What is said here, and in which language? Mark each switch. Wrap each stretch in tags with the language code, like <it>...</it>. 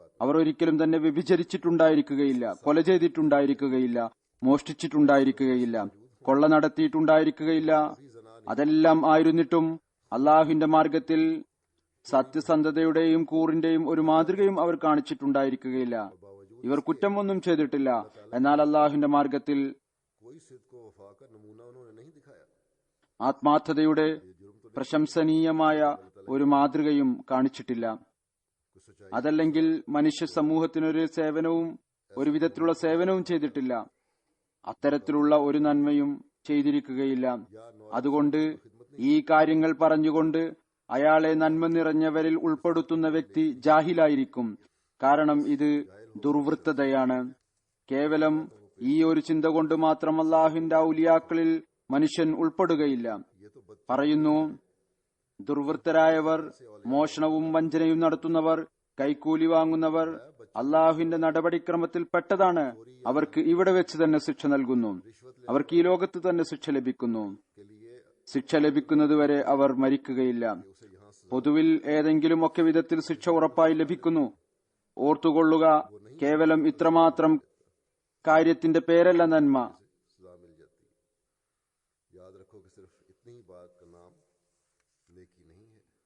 <ml>അവർ ഒരിക്കലും തന്നെ വ്യഭിചരിച്ചിട്ടുണ്ടായിരിക്കുകയില്ല, കൊല ചെയ്തിട്ടുണ്ടായിരിക്കുകയില്ല, മോഷ്ടിച്ചിട്ടുണ്ടായിരിക്കുകയില്ല, കൊള്ള നടത്തിയിട്ടുണ്ടായിരിക്കുകയില്ല. അതെല്ലാം ആയിരുന്നിട്ടും അള്ളാഹുവിന്റെ മാർഗത്തിൽ സത്യസന്ധതയുടെയും കൂറിന്റെയും ഒരു മാതൃകയും അവർ കാണിച്ചിട്ടുണ്ടായിരിക്കുകയില്ല. ഇവർ കുറ്റമൊന്നും ചെയ്തിട്ടില്ല, എന്നാൽ അള്ളാഹുവിന്റെ മാർഗത്തിൽ</ml> <hi>कोई सिद्क को वफा का नमूना उन्होंने नहीं दिखाया.</hi> <ml>ആത്മാർത്ഥതയുടെ പ്രശംസനീയമായ ഒരു മാതൃകയും കാണിച്ചിട്ടില്ല.</ml> <hi>कुछ सच्चाई</hi> <ml>അതല്ലെങ്കിൽ മനുഷ്യ സമൂഹത്തിനൊരു സേവനവും ഒരു വിധത്തിലുള്ള സേവനവും ചെയ്തിട്ടില്ല. അത്തരത്തിലുള്ള ഒരു നന്മയും ചെയ്തിരിക്കുകയില്ല. അതുകൊണ്ട് ഈ കാര്യങ്ങൾ പറഞ്ഞുകൊണ്ട് അയാളെ നന്മ നിറഞ്ഞവരിൽ ഉൾപ്പെടുത്തുന്ന വ്യക്തി ജാഹിലായിരിക്കും. കാരണം ഇത് ദുർവൃത്തതയാണ്. കേവലം ഈ ഒരു ചിന്ത കൊണ്ട് മാത്രം അല്ലാഹുവിന്റെ ഔലിയാക്കളിൽ മനുഷ്യൻ ഉൾപ്പെടുകയില്ല. പറയുന്നു, ദുർവൃത്തരായവർ, മോഷണവും വഞ്ചനയും നടത്തുന്നവർ, കൈക്കൂലി വാങ്ങുന്നവർ അള്ളാഹുവിന്റെ നടപടിക്രമത്തിൽ പെട്ടതാണ്. അവർക്ക് ഇവിടെ വെച്ച് തന്നെ ശിക്ഷ നൽകുന്നു. അവർക്ക് ഈ ലോകത്ത് തന്നെ ശിക്ഷ ലഭിക്കുന്നു. ശിക്ഷ ലഭിക്കുന്നതുവരെ അവർ മരിക്കുകയില്ല. പൊതുവിൽ ഏതെങ്കിലും ഒക്കെ വിധത്തിൽ ശിക്ഷ ഉറപ്പായി ലഭിക്കുന്നു. ഓർത്തുകൊള്ളുക, കേവലം ഇത്രമാത്രം കാര്യത്തിന്റെ പേരല്ല നന്മ.</ml> <hi>सजा मिल जाती है. याद रखो कि सिर्फ इतनी ही बात का नाम नेकी नहीं है.</hi>